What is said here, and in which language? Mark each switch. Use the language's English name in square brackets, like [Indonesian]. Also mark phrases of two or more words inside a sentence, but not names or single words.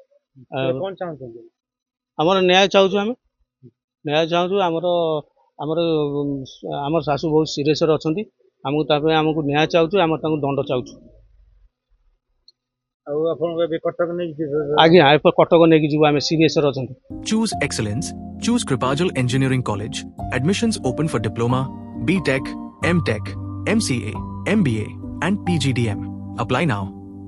[Odia] ଆମର ନ୍ୟାୟ ଚାହୁଁଛୁ, ଆମେ ନ୍ୟାୟ ଚାହୁଁଛୁ। ଆମର ଶାଶୁ ବହୁତ ସିରିୟସରେ ଅଛନ୍ତି, ଆମକୁ ତା ପାଇଁ ଆମକୁ ନ୍ୟାୟ ଚାହୁଁଛୁ, ଆମର ତାଙ୍କୁ ଦଣ୍ଡ ଚାହୁଁଛୁ। ଆଜ୍ଞା କଟକ ନେଇକି ଯିବୁ, ଆମେ ସିରିୟସରେ ଅଛନ୍ତି। [English] Choose excellence. Choose Kripajal Engineering College. Admissions open for Diploma, BTech, MTech, MCA, MBA and PGDM. Apply now.